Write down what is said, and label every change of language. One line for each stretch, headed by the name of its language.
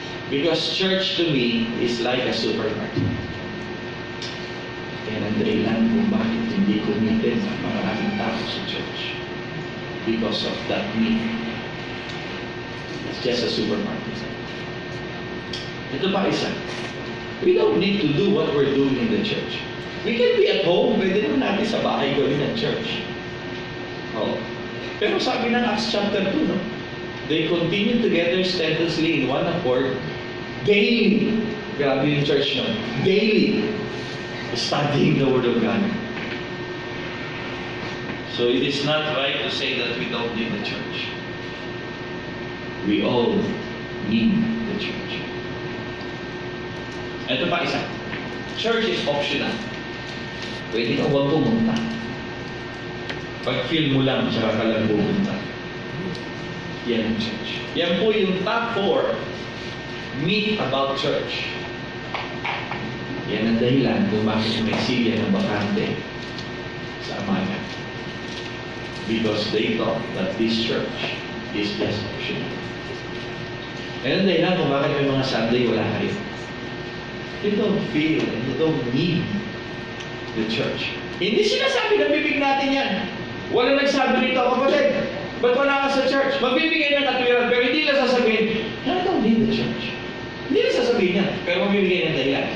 English: Because church to me is like a supermarket.
Filipino: Kaya ang dahilan kung bakit hindi committed ang maraming tao sa church.
English: Because of that need. It's just a supermarket.
Filipino: Ito pa isa.
English: We don't need to do what we're doing in the church. We can be at home.
Filipino: Pwede naman natin sa bahay gawin ng church. Oh. Pero sabi ng Acts chapter 2, no?
English: They continued together steadfastly in one accord, daily.
Filipino: Grabe yung church, no?
English: Daily. Studying the Word of God. So it is not right to say that we don't need the church. We all need the church.
Filipino: Ito pa isa.
English: Church is optional.
Filipino: Pwede ka huwag pumunta. Pag feel mo lang, tsaka ka lang pumunta. Yan ang church. Yan po yung
English: top 4 myth about church.
Filipino: Yan ang dahilan kung bakit may silya ng bakante sa Amaga.
English: Because they thought that this church is just optional.
Filipino: Yan ang dahilan kung bakit may mga Sunday wala kayo.
English: You don't feel and you don't need the church.
Filipino: Hindi sinasabi na bibig natin yan. Wala nagsabi rito, kapatid, ba't wala ka sa church? Magbibigay ng katwiran, pero hindi na sasabihin,
English: I don't need the church.
Filipino: Hindi na sasabihin yan, pero magbibigay ng dahilan.